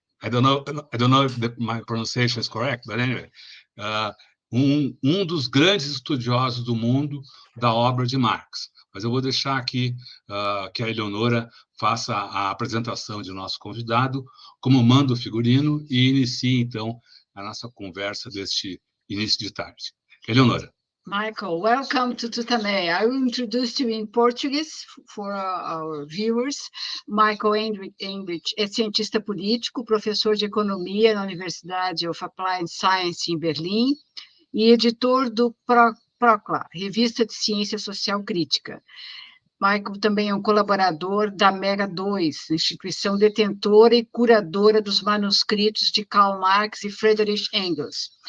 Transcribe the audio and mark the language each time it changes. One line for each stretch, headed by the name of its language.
English: I don't know if my pronunciation is correct, but anyway,
Portuguese: um dos grandes estudiosos do mundo da obra de Marx. Mas eu vou deixar aqui que a Eleonora faça a apresentação de nosso convidado, como manda o figurino, e inicie, então, a nossa conversa deste início de tarde. Eleonora.
English: Michael, welcome to TUTAMÉIA. I will introduce you in Portuguese for our viewers.
Portuguese: Michael Heinrich é cientista político, professor de economia na Universidade of Applied Science em Berlim e editor do PROCLA, Revista de Ciência Social Crítica. Michael também é um colaborador da Mega 2, instituição detentora e curadora dos manuscritos de Karl Marx e Friedrich Engels.